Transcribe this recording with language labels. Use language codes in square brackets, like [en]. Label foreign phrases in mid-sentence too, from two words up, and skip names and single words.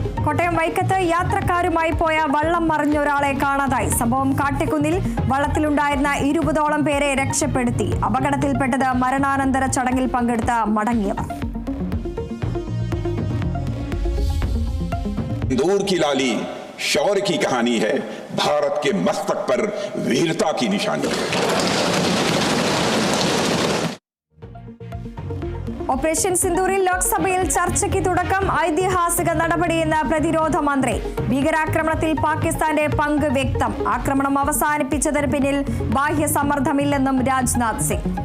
[ml] കോട്ടയം വൈക്കത്ത് യാത്രക്കാരുമായി പോയ വള്ളം മറിഞ്ഞ ഒരാളെ കാണാതായി. സംഭവം കാട്ടിക്കുന്നിൽ. വള്ളത്തിലുണ്ടായിരുന്ന 20ഓളം പേരെ രക്ഷപ്പെടുത്തി. അപകടത്തിൽപ്പെട്ടത് മരണാനന്തര ചടങ്ങിൽ പങ്കെടുത്ത മടങ്ങിയവർ. [hi] इंदौर की लाली शौर्य की कहानी है, भारत के मस्तक पर वीरता की निशानी है. [ml] ഓപ്പറേഷൻ സിന്ദൂറിൽ ലോക്സഭയിൽ ചർച്ചയ്ക്ക് തുടക്കം. ഐതിഹാസിക നടപടിയെന്ന് പ്രതിരോധ മന്ത്രി. ഭീകരാക്രമണത്തിൽ പാകിസ്ഥാന്റെ പങ്ക് വ്യക്തം. ആക്രമണം അവസാനിപ്പിച്ചതിന് പിന്നിൽ ബാഹ്യ സമ്മർദ്ദമില്ലെന്നും രാജ്നാഥ് സിംഗ്.